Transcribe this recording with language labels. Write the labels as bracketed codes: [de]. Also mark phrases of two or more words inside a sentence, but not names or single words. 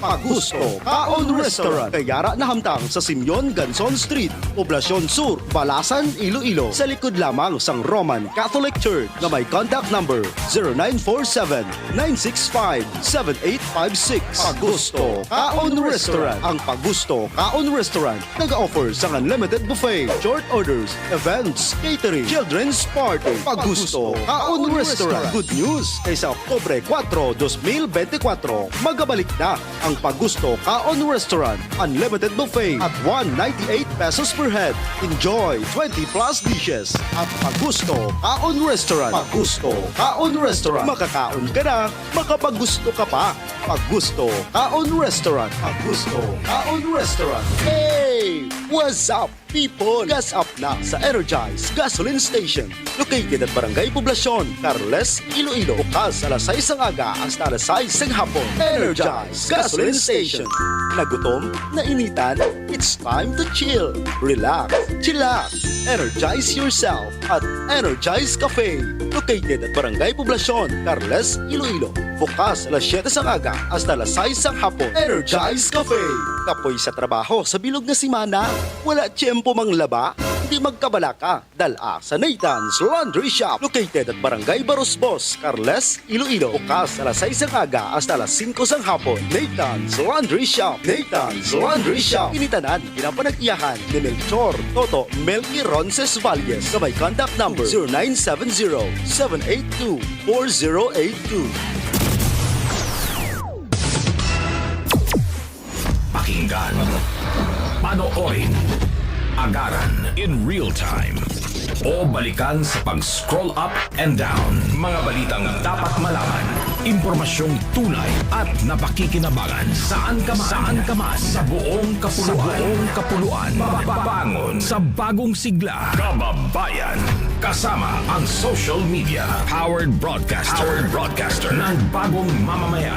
[hil] Pagusto Kaon Restaurant. Kayara na hamtang sa Simeon Ganson Street, Poblacion Sur, Balasan, Iloilo. Sa likod lamang sang Roman Catholic Church na may [en] contact number [hil] 0947-965-7856. Pagusto Kaon Restaurant. Ang Pagusto Kaon Restaurant nag-offer sa [en] unlimited buffet, short orders, events, catering, children's party. [hil] Pagusto Kaon Restaurant. [en] Good news, [hil] kaysa Oktubre 4, 2024, magabalik na ang Pagusto Kaon Restaurant. [en] Unlimited buffet at 198 pesos per head. Enjoy 20 plus dishes at Pagusto Kaon Restaurant. [hil] Pagusto Kaon Restaurant. Makakaon ka na, makapagusto ka pa. Pagusto Kaon Restaurant. Pagusto Kaon Restaurant. Hey! [en] What's up, people? Gas up na sa Energize Gasoline Station. Located at Barangay Poblacion, Carles, Iloilo. [tl] Bukas alas 6 ng aga hasta alas 6 ng hapon. Energize Gasoline Station. [hil] Nagutom? Nainitan? [en] It's time to chill. Relax. Chillax. Energize yourself at Energize Cafe. Located at Barangay Poblacion, Carles, Iloilo. [tl] Bukas alas 7 ng aga hasta alas 6 ng hapon. Energize Cafe. [hil] Kapoy sa trabaho sa bilog na simana. Wala tiyempo manglaba. Hindi magkabala ka. Dala sa Nathan's Laundry Shop. [en] Located at [hil] Barangay Barosbos, Carles, Iloilo. [tl] Bukas alas 6 ng aga hasta alas 5 ng hapon. Nathan's Laundry Shop. Nathan's Laundry Shop. [hil] Initanan, pinapanag-iyahan ni Melchor Toto Melky Roncesvalles na may [en] contact number [hil] 0970-782-4082. [tl] Pakinggan, panoorin, agaran [en] in real time, [tl] o balikan sa pag-scroll [en] up and down. [tl] Mga balitang dapat malaman, impormasyong tunay at napakikinabangan. Saan ka man, sa buong kapuluan. Bangon sa bagong sigla. Kababayan, kasama ang social media. [en] Powered broadcaster [tl] ng bagong mamamayan.